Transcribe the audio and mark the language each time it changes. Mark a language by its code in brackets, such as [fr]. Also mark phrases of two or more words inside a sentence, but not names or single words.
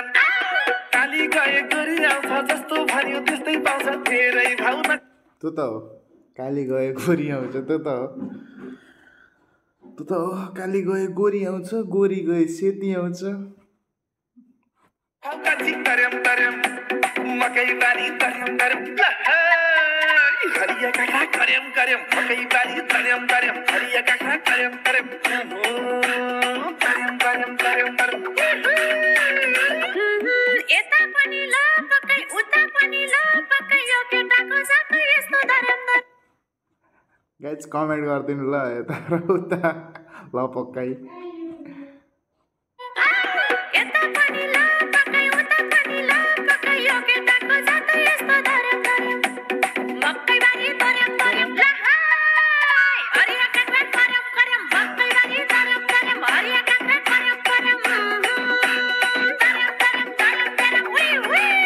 [ne] काली गए गोरी आउँछ जस्तो भन्यो त्यस्तै पाउँछ धेरै भाउमा। त्यो त हो काली गए गोरी आउँछ त्यो त हो। त काली गए गोरी आउँछ, गोरी गए सेती आउँछ। काजी तरम तरम मकै बारी तरम तरम हरिया काका करम करम मकै बारी तरम तरम हरिया काका करम करम तरम तरम तरम तरम यता पनि ल पक्कै उता पनि ल पक्कै यो केटाको साथ यस्तो धरम धर गाइज कमेन्ट गरिदिनु ल यता र उता ल पक्कै। यता पनि ल पक्कै उता पनि ल पक्कै यो केटाको साथ यस्तो धरम धरम मकै बारी तरम तरम ल हाय हरिया काका करम करम मकै बारी तरम तरम हरिया काका करम करम तरम तरम तरम तरम वी वी